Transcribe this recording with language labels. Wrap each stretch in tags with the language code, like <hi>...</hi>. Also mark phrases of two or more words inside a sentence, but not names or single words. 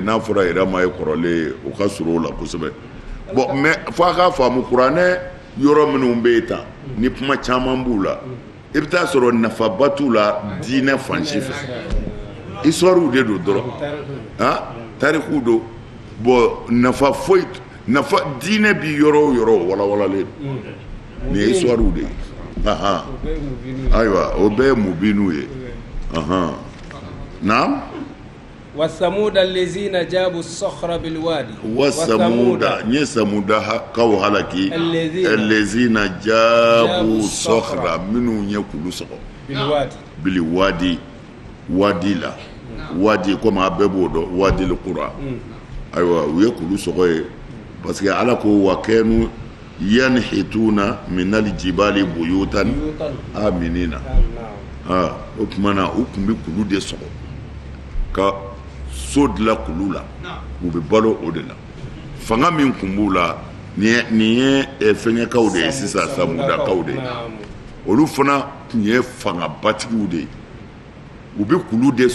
<bm>n'a fɔra irama ye kɔrɔlen ye o ka surun o la kosɛbɛ bon mais fo a k'a faamu kuranɛ yɔrɔ minnu bɛ yen tan ni kuma caman b'u la i bɛ taa sɔrɔ nafaba t'u la diinɛ fan si fɛ histoire de don dɔrɔn tariku don bon nafa foyi diinɛ bi yɔrɔ o yɔrɔ walawalalen don nin ye histoire de ye ayiwa o bɛɛ ye mubinu ye naam</bm> <ar>وثمود الذين جابوا الصخر بالواد</ar> <bm>wasamuda nye samuda kaw halaki</bm> <ar>الذين جابوا الصخر</ar> <bm>minnu nye kulu sɔgɔ</bm> <ar>بالواد</ar> <bm>la wadi comme a bɛɛ b'o dɔn wadi al-qura ayiwa u ye kulu sɔgɔ ye</bm> <fr>parce que</fr> <bm>ala ko</bm> <ar>وكانوا ينحتون من الجبال بيوتا آمنين</ar> <bm>o kumana u kun bɛ kulu de sɔgɔ ka so dilan kulu la u bɛ balo o de la fanga min kun b'u la nin ye fɛngɛkaw de ye sisan samudakaw de ye olu fana tun ye fangabatigiw de ye u bɛ kulu de</bm>